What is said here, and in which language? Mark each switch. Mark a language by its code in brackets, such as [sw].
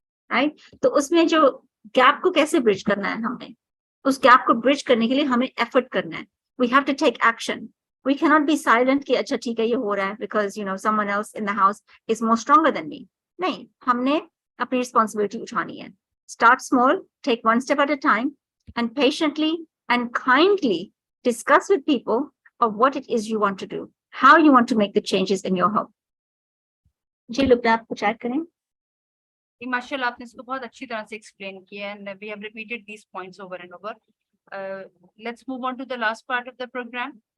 [ur] Right, تو اس میں جو گیپ کو کیسے برج کرنا ہے, ہم نے اس گیپ کو برج کرنے کے لیے ہمیں ایفرٹ کرنا ہے. [en] We have to take action. We کی not be silent [ur] کہ اچھا ٹھیک ہے یہ ہو رہا ہے [en] Because someone else in the house is more stronger than me. [ur] نہیں, ہم نے اپنی رسپانسبلٹی اٹھانی ہے. [en] Start small, take one step at a time, and patiently and kindly discuss with people of what it is you want to do, how you want to make the changes in your home. [ur] جی لبنا, آپ کچھ add کریں؟ ماشاء اللہ آپ نے اس کو بہت اچھی طرح سے ایکسپلین کیا, [en] and we have repeated these points over and over. Let's move on to the last part of the program.